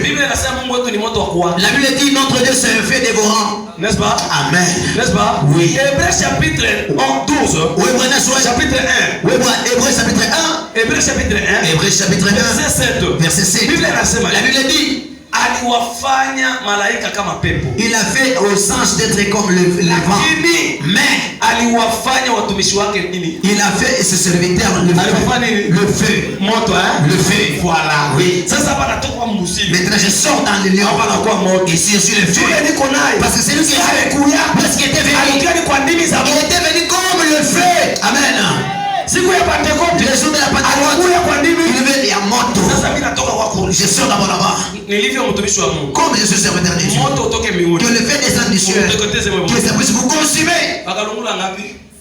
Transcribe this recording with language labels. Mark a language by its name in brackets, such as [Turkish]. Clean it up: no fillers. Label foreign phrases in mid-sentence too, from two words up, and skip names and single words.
[Swahili] Biblia inasema Mungu wetu ni moto wa kuwaka. [French] La Bible dit notre Dieu c'est un feu dévorant. N'est-ce pas? Amen. N'est-ce pas? Oui. Hébreux chapitre 12. Oui, Hébreux Chapitre 1. Oui, Hébreux chapitre 1. Hébreux chapitre 1. Hébreux chapitre 1. Verset 7. Verset 7. [Swahili] Biblia inasema [French] La Bible dit [Swahili] aliwafanya malaika kama pepo. [French] il a fait aux anges d'être comme le vent. [Swahili] Lakini [French] Mais [Swahili] aliwafanya watumishi wake nini? [French] il a fait ses serviteurs [Swahili] Alifanya nini? [French] le feu. [Swahili] Moto [French] Le feu. Voilà. Oui. [Swahili] Sasa hapa natoka mbusi. [French] Maintenant je sors dans le lion. [Swahili] Hapa nakuwa moto. [French] Ici je suis le feu. [Swahili] Yule niko naye. [French] Parce que c'est lui qui [Swahili] alikuya. [French] Parce qu'il était venu. [Swahili] Alikuwa ni kwa ndimi za [French] Il [Swahili] Mungu. [French] était venu comme le feu. Amen. [Swahili] Siku ya Pentecoste. [French] Le jour de la Pentecôte. [Swahili] Alikuya kwa ndimi. [French] Il veut à moto. [Swahili] Sasa mimi natoka kwako. [French] Je sors d'abord là-bas. [Swahili] Nilivyo mtumishi wa Mungu. [French] Comme je suis serviteur de Dieu. [Swahili] Moto utoke mbinguni. [French] Que le feu descende du ciel. [Swahili] Uteketeze moyo. [French] Que ça puisse vous consumer. [Swahili] Akalungula ngapi?